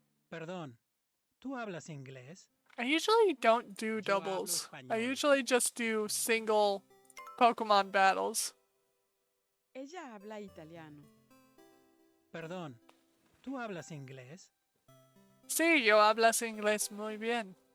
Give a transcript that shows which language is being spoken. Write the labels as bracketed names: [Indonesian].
[Spanish] Perdón, ¿tú hablas inglés? [English] I usually don't do doubles. I usually just do single Pokemon battles. [Spanish] Ella habla italiano. Perdón, ¿tú hablas inglés? Sí, yo hablas inglés muy bien.